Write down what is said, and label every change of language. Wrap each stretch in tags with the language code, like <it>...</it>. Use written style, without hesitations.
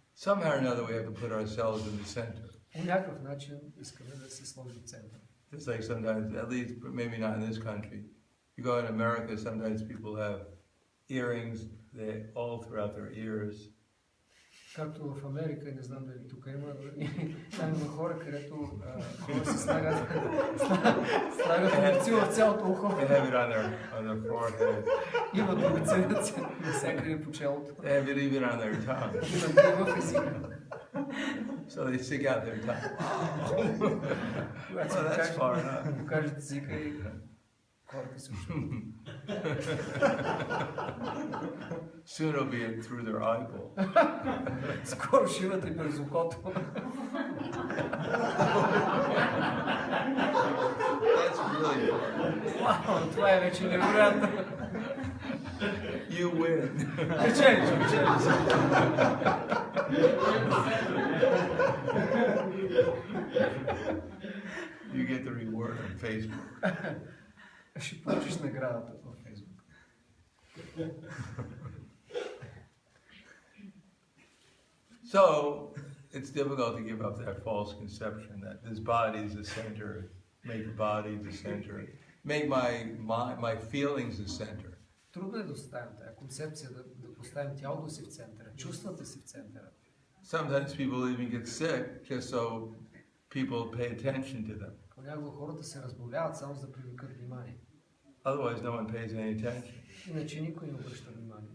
<en>Somehow or another, we have to put ourselves in the center.</en> <bg>По някакъв начин искаме да се сложим в центъра.</bg> <en>Just like sometimes, at least, but maybe not in this country. You go in America, sometimes people have earrings all throughout their ears.</en> <bg>Както в Америка, не знам дали тук има, там има хора, където хора си слагат обици в цялото ухо.</bg> <en>They have it on their forehead.</en> <bg>Имат обици навсякъде по челото.</bg> <en>They have it even on their tongue.</en> <bg>Имат и в езика.</bg> <en>So they stick out their tongue.</en> <bg>Когато</bg> <en>Well, that's far enough.</en> <bg>си покажат езика и хората се учат.</bg> <en>Soon it'll be through their eyeball.</en> <bg>Скоро ще имат и през ухото.</bg> <en>That's really far.</en> <bg>Вау, това е вече невероятно.</bg> <en>You win.</en> <bg>Печелиш.</bg> <en>You get the reward on Facebook.</en> <bg>Ще получиш наградата във Фейсбук.</bg> <en>So it's difficult to give up that false conception that this body is the center, make the body the center, make my feelings the center.</en> <bg>Трудно е да оставим тази концепция, да поставим тялото си в центъра, чувствата си в центъра.</bg> <en>Sometimes people even get sick just so people pay attention to them.</en> <bg>Понякога хората се разболяват само за да привлекат внимание.</bg> <en>Otherwise, no one pays any attention.</en> <bg>Иначе никой не обръща внимание.</bg>